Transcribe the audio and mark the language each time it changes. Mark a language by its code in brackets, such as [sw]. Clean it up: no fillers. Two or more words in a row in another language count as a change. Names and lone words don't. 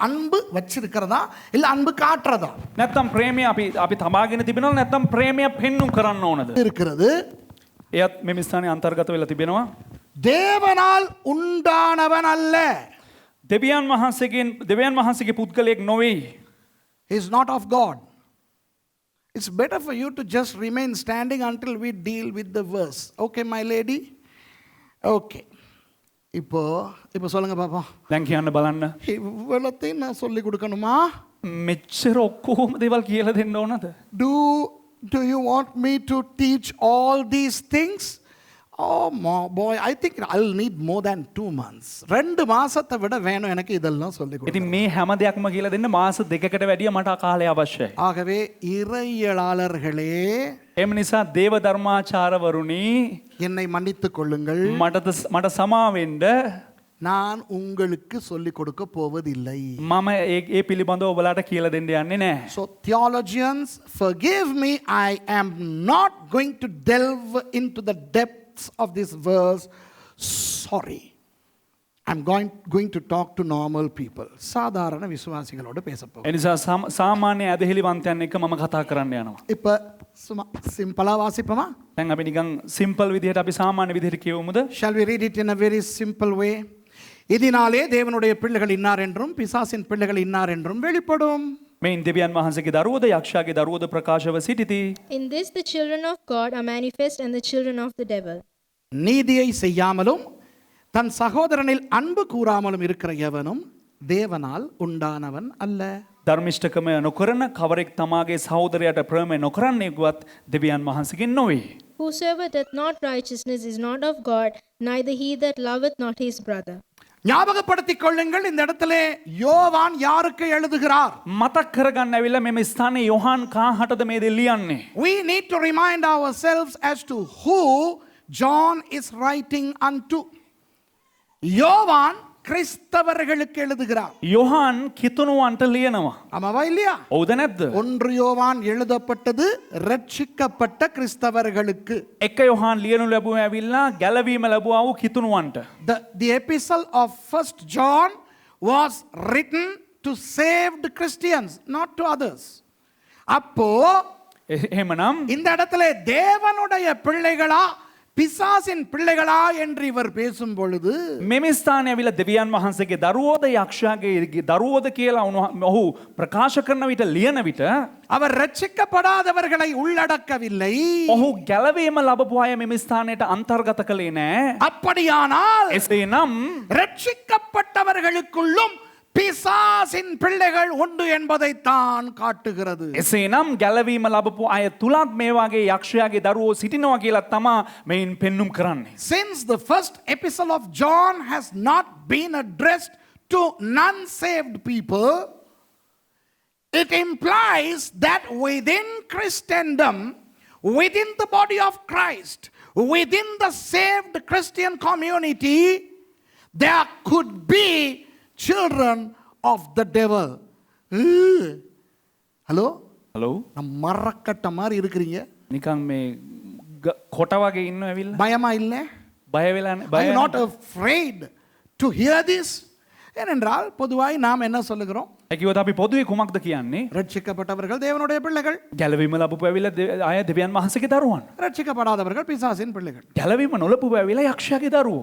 [ta] අன்பு வச்சிருக்கிறதா இல்ல அன்பு காட்டுறதா? [si] නැත්තම් ප්‍රේමය අපි තබාගෙන තිබෙනවද නැත්තම් ප්‍රේමය පෙන්눔 කරන්න ඕනද? [ta] இருக்கிறது. [si] එයත් මේ ස්ථානයේ අන්තර්ගත වෙලා තිබෙනවා. [ta] தேவனால் உண்டானவன் அல்ல. [si] දෙවියන් වහන්සේගේ පුද්ගලයෙක් නොවේ. [en] He is not of God. It's better for you to just remain standing until we deal with the verse. Okay, my lady? [ta] Okay. இப்போ சொல்லுங்க பாப்போம். [si] දැන් කියන්න බලන්න. [ta] இவ்வளத்தையும் நான் சொல்லி கொடுக்கணுமா? [si] මෙච්චර ඔක්කොම දේවල් කියලා දෙන්න ඕනද? [en] Do you want me to teach all these things? Oh boy, I think I'll need more than 2 months. [ta] 2 மாசத்தை விட வேணும் எனக்கு இதெல்லாம் சொல்லி கொடுக்க. [si] ඉතින් මේ හැම දෙයක්ම කියලා දෙන්න මාස 2කට වැඩිය මට කාලය අවශ්‍යයි. [ta] ஆகவே இறையியலாளர்களே, [si] එම නිසා දේව ධර්මාචාරවරුනි, [ta] என்னை மன்னித்துக் கொள்ளுங்கள். [si] මට සමා වෙන්න. [ta] நான் உங்களுக்கு சொல்லி கொடுக்க போவதில்லை. [si] මම ඒ පිළිබඳව ඔයාලට කියලා දෙන්න යන්නේ නැහැ. [en] So theologians, forgive me, I am not going to delve into the depths of this verse. Sorry. I'm going to talk to normal people. [ta] சாதாரண விசுவாசிகளோடு பேச போகிறேன். [si] එනිසා සාමාන්‍ය ඇදහිලිවන්තයන් එක්ක මම කතා කරන්න යනවා. [ta] இப்ப சிம்பிளா வாசிப்போமா? [si] දැන් අපි නිකන් සිම්පල් විදිහට අපි සාමාන්‍ය විදිහට කියවමුද? [en] Shall we read it in a very simple way? [ta] இதனாலே தேவனுடைய பிள்ளைகள் இன்னார் என்றும் பிசாசின் பிள்ளைகள் இன்னார் என்றும் வெளிப்படும். [si] මෙයින් දෙවියන් වහන්සේගේ දරුවෝද යක්ෂයාගේ දරුවෝද ප්‍රකාශව සිටිති. [en] In this the children of God are manifest and the children of the devil. [ta] நீதியை செய்யாமலும் தன் சகோதரனில் அன்பு கூறாமலும் இருக்கிற எவனும் தேவனால் உண்டானவன் அல்ல. [si] ධර්මිෂ්ඨකම නොකරන කවරෙක් තමාගේ සහෝදරයාට ප්‍රේම නොකරන්නේවත් දෙවියන් වහන්සේගෙන් නොවේ. [en] Whosoever doth not righteousness is not of God, neither he that loveth not his brother. [ta] ஞாபகப்படுத்திக் கொள்ளுங்கள், இந்த இடத்திலே யோவான் யாருக்கு எழுதுகிறார்? [si] මතක් කරගන්න ඇවිල්ලා මෙම ස්ථානයේ යොහාන් කාහටද මේ දේ ලියන්නේ? [en] We need to remind ourselves as to who John is writing unto. [ta] யோவான் கிறிஸ்தவர்களுக்கு எழுதுகிறார். [si] යොහාන් කිතුණුවන්ට ලියනවා. [ta] ஆமாவா இல்லையா? [si] ඔව්ද නැද්ද? [ta] 1 யோவான் எழுதப்பட்டது ரட்சிக்கப்பட்ட கிறிஸ்தவர்களுக்கு. [si] එක යොහාන් ලියනු ලැබුව ඇවිල්ලා ගැලවීම ලැබුවා වූ කිතුණුවන්ට. [en] The epistle of 1 John was written to saved Christians, not to others. [ta] அப்போ [si] එහෙමනම් [ta] இந்த இடத்துல தேவனுடைய பிள்ளைகளா பிசாசின் பிள்ளைகளா என்று இவர் பேசும் பொழுது [si] මෙම ස්ථානයේ ඇවිල්ලා දෙවියන් වහන්සේගේ දරුවෝද යක්ෂයාගේ දරුවෝද කියලා ඔහු ප්‍රකාශ කරන විට ලියන විට [ta] அவர் ரட்சிக்கப்படாதவர்களை உள்ளடக்கவில்லை. [si] ඔහු ගැලවීම ලැබපු අය මෙම ස්ථානයට අන්තර්ගත කළේ නැහැ. [ta] அப்படியானால் [si] එසේනම් [ta] ரட்சிக்கப்பட்டவர்களுக்குள்ளும் பிசாசின் பிள்ளைகள் உண்டு என்பதைத்தான் காட்டுகிறது. [si] එසේනම් ගැලවීම ලැබපු අය තුලත් මේ වගේ යක්ෂයාගේ දරුවෝ සිටිනවා කියලා තමා මෙයින් පෙන්눔 කරන්නේ. [en] Since the first epistle of John has not been addressed to non-saved people, it implies that within Christendom, within the body of Christ, within the saved Christian community, there could be children of the devil. Hello? [si] හලෝ [ta] நம்ம மரக்கட்ட மாதிரி இருக்கிறீங்க. [si] නිකන් මේ කොට වගේ ඉන්නව ඇවිල්ලා [ta] பயமா இல்ல? [si] බය වෙලා [en] Are you not afraid to hear this? [ta] ஏனென்றால் பொதுவாய் நாம் என்ன சொல்லுகிறோம்? [si] ඒකියොත් අපි පොදුවේ කුමක්ද කියන්නේ? [ta] ரட்சிக்கப்பட்டவர்கள் தேவனுடைய பிள்ளைகள், [si] ගැලවීම ලැබපු ඇවිල්ලා අය දෙවියන් වහන්සේගේ දරුවන්. [ta] ரட்சிக்கப்படாதவர்கள் பிசாசின் பிள்ளைகள். [si] ගැලවීම නොලපු ඇවිල්ලා යක්ෂයාගේ දරුවෝ.